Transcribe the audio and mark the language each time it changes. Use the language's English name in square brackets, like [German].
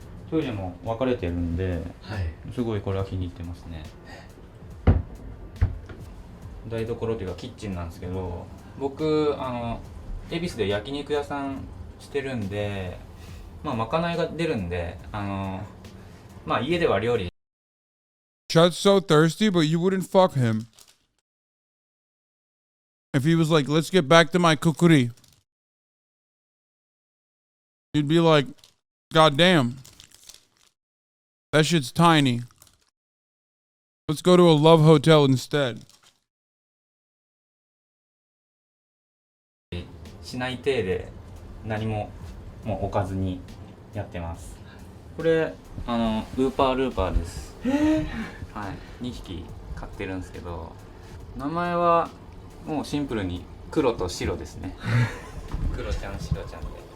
[Japanese] トイレも分かれてるんで、はい、すごいこれは気に入ってますね。台所というかキッチンなんですけど、僕恵比寿で焼肉屋さんしてるんで、まあまかないが出るんで、まあ家では料理。 [English] Chud's so thirsty, but you wouldn't fuck him. If he was like, let's get back to my kukuri. You'd be like, God damn. That shit's tiny. Let's go to a love hotel instead. [Japanese] しない体で何ももう置かずにやってます。これウーパールーパーです。はい、2匹飼ってるんですけど、名前はもうシンプルに黒と白ですね。黒ちゃん白ちゃんで。